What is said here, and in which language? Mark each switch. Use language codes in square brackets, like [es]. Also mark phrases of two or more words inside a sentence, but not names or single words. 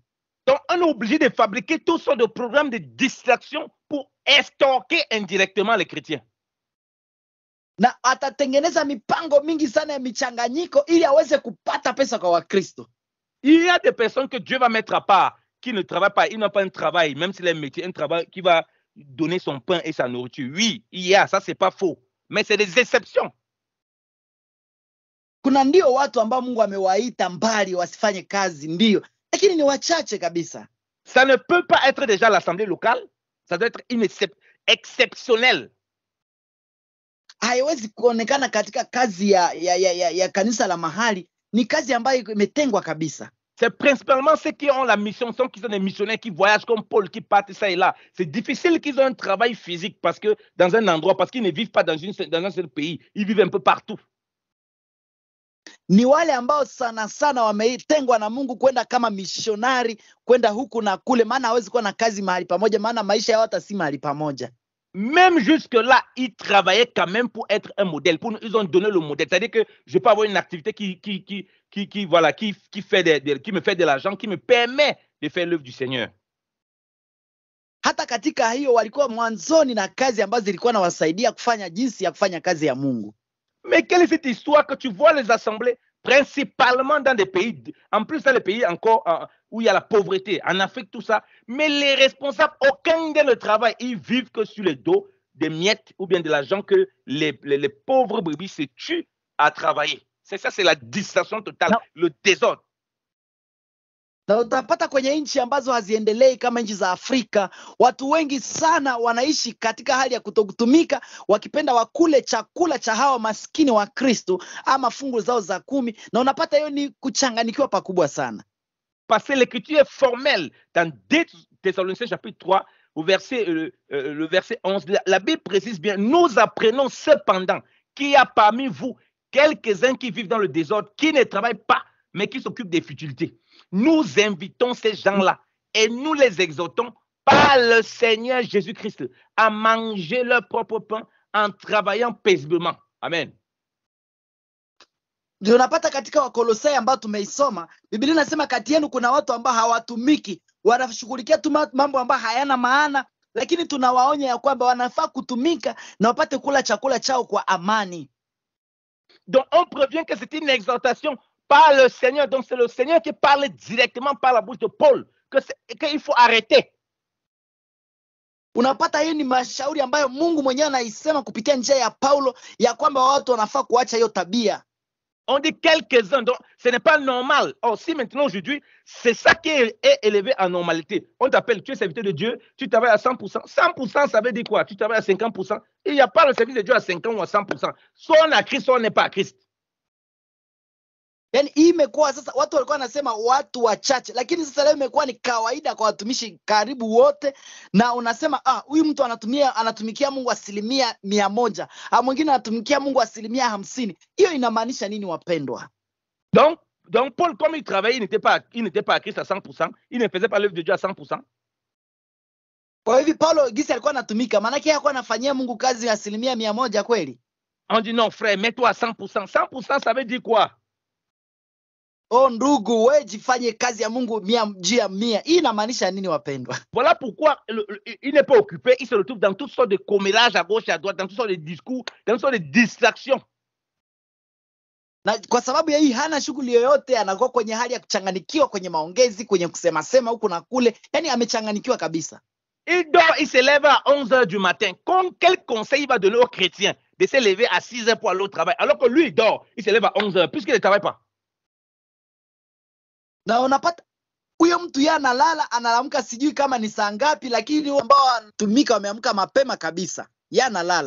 [fr] Donc on est obligé de fabriquer toutes sortes de programmes de distraction pour estorquer indirectement les chrétiens. [sw] Na atatengeneza mipango mingi sana ya michanganyiko ili aweze kupata pesa kwa Wakristo. [fr] Il y a des personnes que Dieu va mettre à part, qui ne travaillent pas, ils n'ont pas un travail, même s'il a un métier, un travail qui va donner son pain et sa nourriture. Oui, il y a, ça c'est pas faux, mais c'est des exceptions. [sw] Kuna ndio watu ambao Mungu amewaita mbali wasifanye kazi, ndio, lakini ni wachache kabisa. [fr] Ça ne peut pas être déjà l'assemblée locale, ça doit être exceptionnel. [sw] Haiwezi kuonekana katika kazi ya kanisa la mahali, ni kazi ambayo imetengwa kabisa. [fr] C'est principalement ceux qui ont la mission, qui sont des missionnaires qui voyagent comme Paul, qui partent ça et là. C'est difficile qu'ils aient un travail physique parce que dans un endroit, parce qu'ils ne vivent pas dans un seul pays, ils vivent un peu partout. [sw] Ni wale ambao sana sana wametengwa na Mungu kwenda kama missionari, kwenda huku na kule, maana hawezi kuwa na kazi mahali pamoja, maana maisha yao hata si mahali pamoja. [fr] Même jusque-là, ils travaillaient quand même pour être un modèle. Ils ont donné le modèle. C'est-à-dire que je peux avoir une activité qui me fait de l'argent, qui me permet de faire l'œuvre du Seigneur. [sw] Hata katika hiyo walikuwa mwanzoni na kazi ambazo zilikuwa na wasaidia kufanya jinsi ya kufanya kazi ya Mungu. [fr] Mais quelle est cette histoire que tu vois les assemblées, principalement dans des pays, en plus dans les pays encore où il y a la pauvreté, en Afrique, tout ça, mais les responsables, aucun de ne travaille, ils vivent que sur le dos des miettes ou bien de l'argent que les pauvres brebis se tuent à travailler. C'est ça, c'est la distraction totale, no. Le désordre. [sw] Na utapata kwenye nchi ambazo haziendelei kama nchi za Afrika, watu wengi sana wanaishi katika hali ya kutokutumika, wakipenda wakule chakula cha hawa maskini wa Kristo ama fungu zao za 10, na unapata hiyo ni kuchanganikiwa pakubwa sana. [fr] Parce que l'écriture est formelle dans 2 Thessaloniciens chapitre 3 au verset, le verset 11, la Bible précise bien, nous apprenons cependant qu'il y a parmi vous quelques-uns qui vivent dans le désordre, qui ne travaillent pas, mais qui s'occupent des futilités. Nous invitons ces gens-là et nous les exhortons par le Seigneur Jésus-Christ à manger leur propre pain en travaillant paisiblement. Amen. [sw] Ndio unapata katika Wakolosai ambao tumeisoma, Biblia inasema kati yenu kuna watu ambao hawatumiki, wanashughulikia tu mambo ambayo hayana maana, lakini tunawaonya ya kwamba wanafaa kutumika na wapate kula chakula chao kwa amani. [fr] Donc on prévient que c'est une exhortation par le Seigneur. Donc c'est le Seigneur qui parle directement par la bouche de Paul qu'il faut arrêter. [sw] Unapata hiyo ni mashauri ambayo Mungu mwenyewe anaisema kupitia njia ya Paulo ya kwamba watu wanafaa kuacha hiyo tabia. [fr] On dit quelques-uns, donc ce n'est pas normal. Or, si maintenant aujourd'hui, c'est ça qui est élevé en normalité. On t'appelle, tu es serviteur de Dieu, tu travailles à 100%. 100%, ça veut dire quoi? Tu travailles à 50%. Il n'y a pas le service de Dieu à 50 ou à 100%. Soit on est à Christ, soit on n'est pas à Christ. [sw] Yani hii imekuwa sasa, watu walikuwa wanasema watu wachache, lakini sasa leo imekuwa ni kawaida kwa watumishi karibu wote, na unasema huyu mtu anatumikia Mungu 100%, mwingine anatumikia Mungu 50%. Hiyo inamaanisha nini wapendwa? [fr] Donc Paul, comme il travaillait, il n'était pas à Christ à 100%, il ne faisait pas l'œuvre de Dieu à 100%. [sw] Kwa hivi Paulo gisi alikuwa anatumika, maanake alikuwa anafanyia Mungu kazi 100% kweli? [fr] On dit non, frère, mets-toi à 100%. 100%, ça veut dire quoi? [sw] Oh ndugu, wewe jifanye kazi ya Mungu 100%. Hii inamaanisha nini wapendwa? [fr] Voilà pourquoi il n'est pas occupé, il se retrouve dans toutes sortes de commérages à gauche et à droite, dans toutes sortes de discours, dans toutes sortes de distractions. [sw] Na kwa sababu ya hii hana shughuli yoyote, anakuwa kwenye hali ya kuchanganikiwa kwenye maongezi, kwenye kusema sema huku na kule, yani amechanganikiwa kabisa. [fr] Il dort, il se lève à 11h du matin. Quel conseil il va donner aux chrétiens de se lever à 6h pour aller au travail, alors que lui il dort, il se lève à 11h, puisqu'il ne travaille pas? [sw] Na unapata huyo mtu yeye analala, analamka sijui kama ni saa ngapi, lakini ambao wanatumika wameamka mapema kabisa, yeye analala.